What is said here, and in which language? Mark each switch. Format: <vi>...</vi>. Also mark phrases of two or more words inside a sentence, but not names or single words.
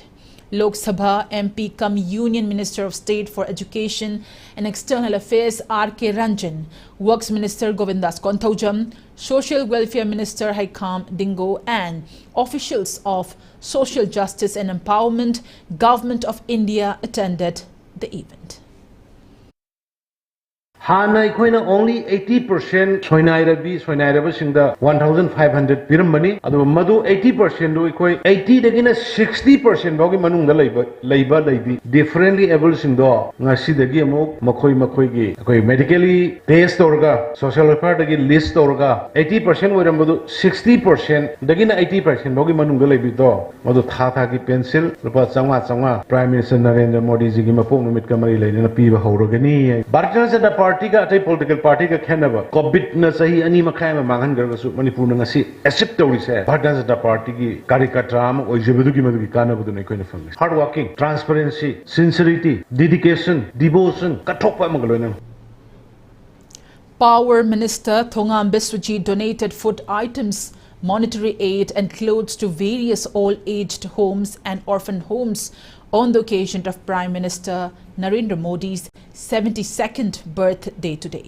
<en>Lok Sabha MP cum Union Minister of State for Education and External Affairs R.K. Ranjan, Works Minister Govindas Konthaujam, Social Welfare Minister Haikam Dingo and officials of Social Justice and Empowerment, Government of India attended the event.</en> <mni>Hana ikoina only 80% soinairabi singda 1,500 pirambani adu madu 80% do ikoi 80 dagina 60% bogi manungda leiba leibi</mni> <en>differently able</en> <mni>singdo ngasi dagi amuk makoi gi ikoi</mni> <en>medically test</en> <mni>orga</mni> <en>social welfare</en> <mni>dagi list orga 80% oirambadu 60% dagina 80% bogi manungda leibi do madu tha gi pencil rupa changa</mni> <en>Prime Minister</en> <mni>Narendra Modi ji gi mapok numit kamari leina piba horogani Bharatiya Janata Party ka atai</mni> <en>political party</en> <mni>ka khenaba COVID na sahi ani makhai ma manghan gargasu Manipur na ngasi accept tawri se Bharatiya Janata Party ki karikatra ma oijebedu ki madu ki kana budu nei koina</mni> <en>family hard working transparency sincerity dedication devotion</en> <mni>kathokpa mangaloina.</mni> <en>Power Minister Thongam Biswajit donated food items, monetary aid and clothes to various old-aged homes and orphan homes on the occasion of Prime Minister Narendra Modi's 72nd birthday today.</en>